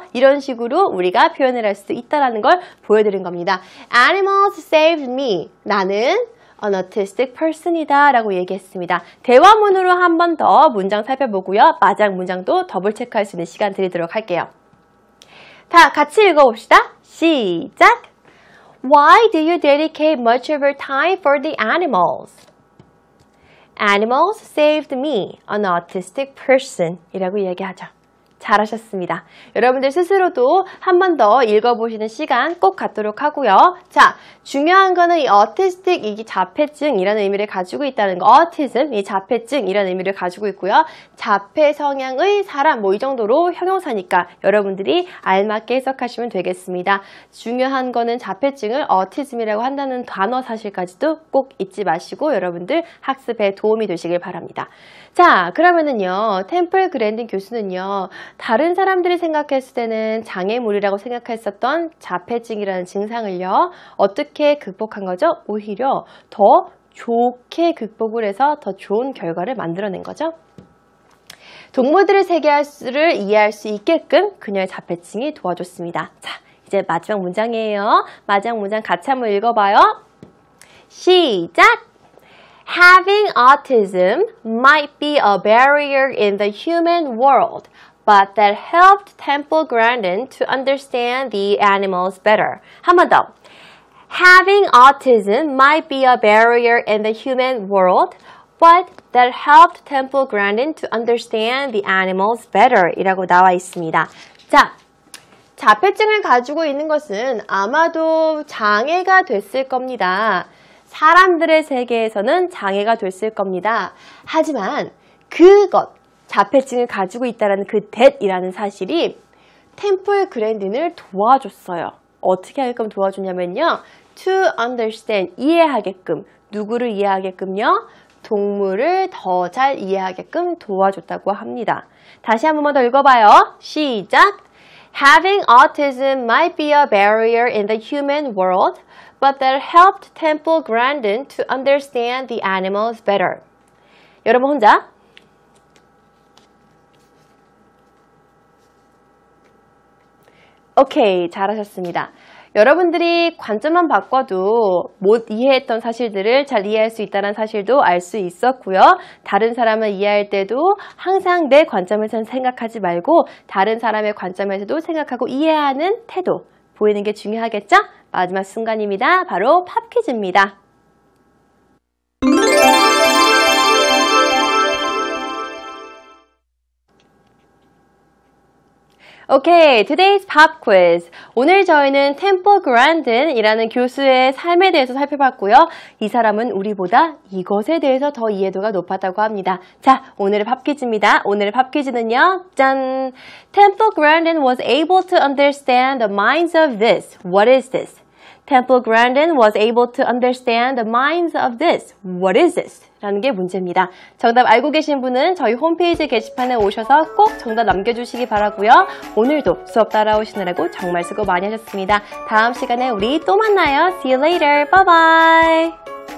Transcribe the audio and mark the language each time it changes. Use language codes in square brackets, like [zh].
[ko] 이런 식으로 우리가 표현을 할 수 있다는 걸 보여드린 겁니다. [en] Animals saved me. 나는 an autistic person이다 [ko] 라고 얘기했습니다. 대화문으로 한 번 더 문장 살펴보고요. 마지막 문장도 더블 체크할 수 있는 시간 드리도록 할게요. 다 같이 읽어봅시다. 시작! [en] Why do you dedicate much of your time for the animals? Animals saved me, an autistic person [ko] 이라고 이야기하죠. 잘하셨습니다. 여러분들 스스로도 한 번 더 읽어보시는 시간 꼭 갖도록 하고요. 자, 중요한 거는 이 autistic, 이 자폐증이라는 의미를 가지고 있다는 거. autism, 이 자폐증이라는 의미를 가지고 있고요. 자폐 성향의 사람, 뭐 이 정도로 형용사니까 여러분들이 알맞게 해석하시면 되겠습니다. 중요한 거는 자폐증을 autism이라고 한다는 단어 사실까지도 꼭 잊지 마시고 여러분들 학습에 도움이 되시길 바랍니다. 자, 그러면은요, 템플 그랜든 교수는요, 다른 사람들이 생각했을 때는 장애물이라고 생각했었던 자폐증이라는 증상을요, 어떻게 극복한 거죠? 오히려 더 좋게 극복을 해서 더 좋은 결과를 만들어낸 거죠. 동물들의 세계를 이해할 수 있게끔 그녀의 자폐증이 도와줬습니다. 자, 이제 마지막 문장이에요. 마지막 문장 같이 한번 읽어봐요. 시작! [en] Having autism might be a barrier in the human world, but that helped Temple Grandin to understand the animals better. [ko] 한 번 더. [en] Having autism might be a barrier in the human world, but that helped Temple Grandin to understand the animals better. [ko] 이라고 나와 있습니다. 자, 자폐증을 가지고 있는 것은 아마도 장애가 됐을 겁니다. 사람들의 세계에서는 장애가 됐을 겁니다. 하지만 그것, 자폐증을 가지고 있다는 그 that이라는 사실이 템플 그랜딘을 도와줬어요. 어떻게 하게끔 도와주냐면요. [en] To understand, [ko] 이해하게끔. 누구를 이해하게끔요? 동물을 더 잘 이해하게끔 도와줬다고 합니다. 다시 한 번만 더 읽어봐요. 시작! Having autism might be a barrier in the human world, but that helped Temple Grandin to understand the animals better. 여러분 혼자. 오케이, 잘하셨습니다. 여러분들이 관점만 바꿔도 못 이해했던 사실들을 잘 이해할 수 있다는 사실도 알 수 있었고요. 다른 사람을 이해할 때도 항상 내 관점에서 생각하지 말고 다른 사람의 관점에서도 생각하고 이해하는 태도 보이는 게 중요하겠죠? 마지막 순간입니다. 바로 팝 퀴즈입니다. [en] Okay, today's pop quiz. [ko] 오늘 저희는 템플 그랜든이라는 교수의 삶에 대해서 살펴봤고요. 이 사람은 우리보다 이것에 대해서 더 이해도가 높았다고 합니다. 자, 오늘의 팝 퀴즈입니다. 오늘의 팝 퀴즈는요. 짠! [en] Temple Grandin was able to understand the minds of this. What is this? Temple Grandin was able to understand the minds of this. What is this? [ko] 라는 게 문제입니다. 정답 알고 계신 분은 저희 홈페이지 게시판에 오셔서 꼭 정답 남겨주시기 바라고요. 오늘도 수업 따라오시느라고 정말 수고 많이 하셨습니다. 다음 시간에 우리 또 만나요. [en] See you later. Bye bye.